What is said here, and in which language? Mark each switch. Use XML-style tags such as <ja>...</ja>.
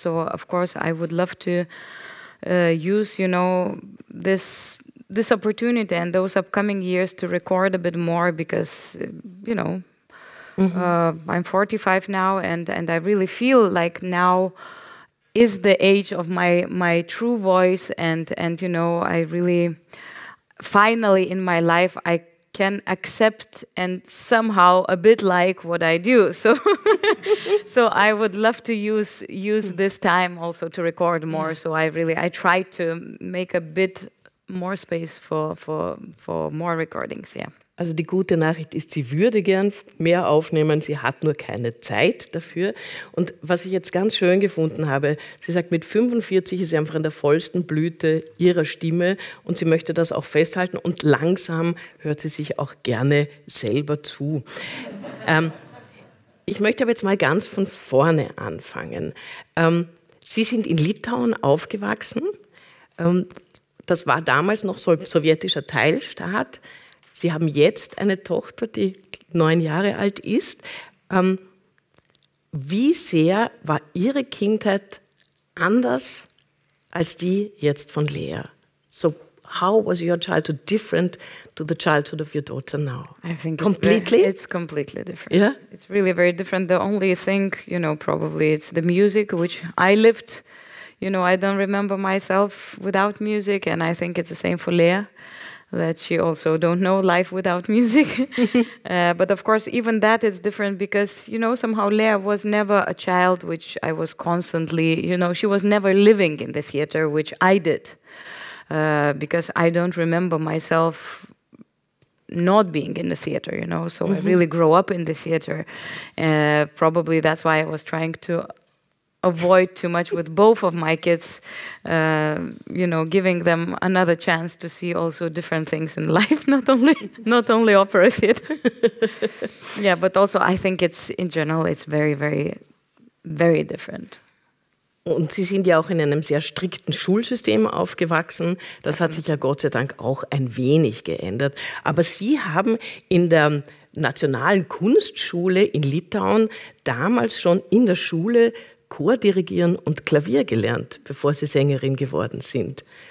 <en>So of course I would love to use, you know, this opportunity and those upcoming years to record a bit more, because, you know, I'm 45 now, and I really feel like now is the age of my true voice, and you know, I really finally in my life I can accept and somehow a bit like what I do. So so I would love to use this time also to record more. So I try to make a bit more space for more recordings, yeah.</en> <de>Also die gute Nachricht ist, sie würde gern mehr aufnehmen, sie hat nur keine Zeit dafür. Und was ich jetzt ganz schön gefunden habe, sie sagt, mit 45 ist sie einfach in der vollsten Blüte ihrer Stimme und sie möchte das auch festhalten und langsam hört sie sich auch gerne selber zu. Ich möchte aber jetzt mal ganz von vorne anfangen. Sie sind in Litauen aufgewachsen, das war damals noch sowjetischer Teilstaat. Sie haben jetzt eine Tochter, die 9 Jahre alt ist. Wie sehr war Ihre Kindheit anders als die jetzt von Lea? So,</de> <en>how was your childhood different to the childhood of your daughter now? I think completely. It's completely different. Yeah, it's really very different. The only thing, you know, probably it's the music which I lived. You know, I don't remember myself without music, and I think it's the same for Lea, that she also don't know life without music. But of course, even that is different because, you know, somehow Lea was never a child which I was constantly, you know, she was never living in the theater, which I did, because I don't remember myself not being in the theater, you know, so mm-hmm. I really grew up in the theater. Probably that's why I was trying to avoid too much with both of my kids, you know, giving them another chance to see also different things in life, not only opera theater. Yeah, but also I think it's in general it's very, very, very different.</en> <de>Und Sie sind ja auch in einem sehr strikten Schulsystem aufgewachsen. Das hat sich ja Gott sei Dank auch ein wenig geändert. Aber Sie haben in der Nationalen Kunstschule in Litauen damals schon in der Schule Chor dirigieren und Klavier gelernt, bevor Sie Sängerin geworden sind.</de>